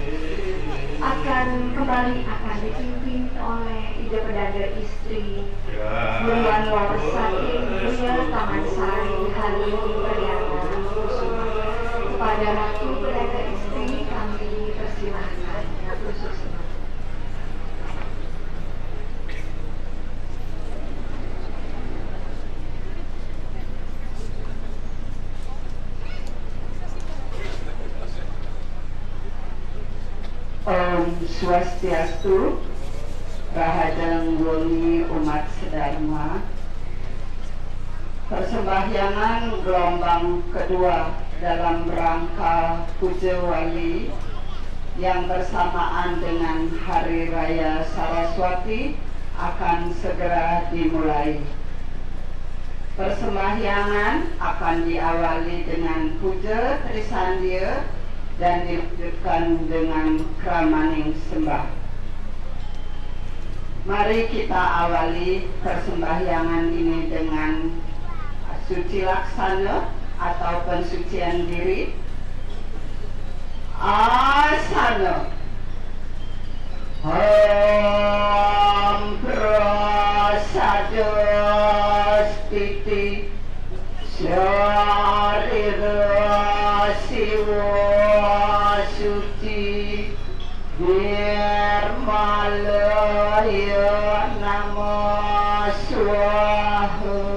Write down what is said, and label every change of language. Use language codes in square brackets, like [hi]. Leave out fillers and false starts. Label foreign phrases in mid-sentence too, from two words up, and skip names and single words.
[id] akan dipimpin oleh Ida Pedanda Istri Buruan Warsati Buya Taman Sari Halim Perdana Kusuma. Kepada Ratu Pedanda Istri kami persilahkan Ratu Susuma. [ban] Om Swastiastu, Rahajeng Wengi umat sedharma. [id] Persembahyangan gelombang kedua dalam rangka Puja Wali yang bersamaan dengan Hari Raya Saraswati akan segera dimulai. Persembahyangan akan diawali dengan puja Trisandia dan dilanjutkan dengan [ban] kramaning sembah. [id] Mari kita awali persembahyangan ini dengan suci laksana atau pensucian diri. [sa] Asana. Om prasada stiti Syarira Siwa Suci Nirmalaya Nama Swaha.